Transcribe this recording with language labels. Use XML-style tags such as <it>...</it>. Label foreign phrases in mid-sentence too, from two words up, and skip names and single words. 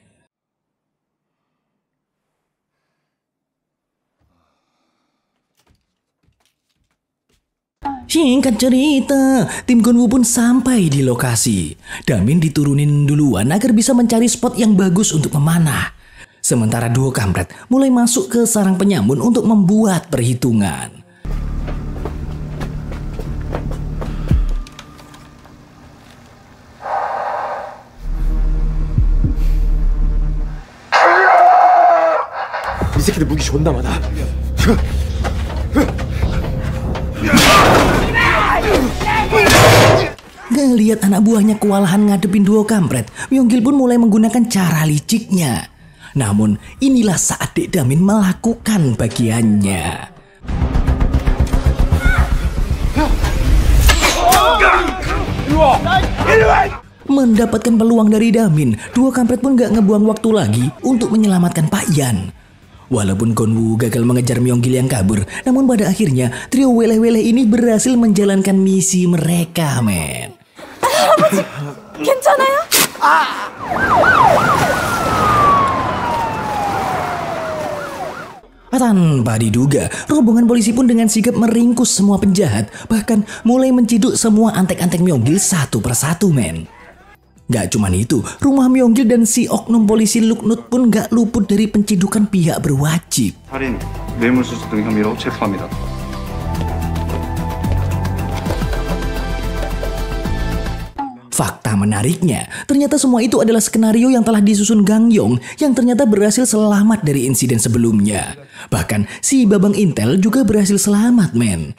<id>Singkat cerita, tim Gonwoo pun sampai di lokasi. Damin diturunin duluan agar bisa mencari spot yang bagus untuk memanah. Sementara duo kampret mulai masuk ke sarang penyamun untuk membuat perhitungan.</id> <ko>이 새끼들 무기 존나 많아.</ko> <id>Ngelihat anak buahnya kewalahan ngadepin duo kampret, Myung-gil pun mulai menggunakan cara liciknya. Namun inilah saat Dek Damin melakukan bagiannya. Mendapatkan peluang dari Damin, duo kampret pun gak ngebuang waktu lagi untuk menyelamatkan Pak Yan. Walaupun Gonwoo gagal mengejar Myung-gil yang kabur, namun pada akhirnya trio weleh-weleh ini berhasil menjalankan misi mereka, men.</id> <ko>아버지, 괜찮아요?</ko> <id>Tanpa diduga, rombongan polisi pun dengan sigap meringkus semua penjahat, bahkan mulai menciduk semua antek-antek Myung-gil satu persatu, men. Gak cuman itu, rumah Myung-gil dan si oknum polisi Luknut pun gak luput dari pencidukan pihak berwajib.</id> <ko>살인, 뇌물수수 등 혐의로 체포합니다.</ko> <id>Fakta menariknya, ternyata semua itu adalah skenario yang telah disusun Gang Yong yang ternyata berhasil selamat dari insiden sebelumnya. Bahkan si Babang Intel juga berhasil selamat, men.</id>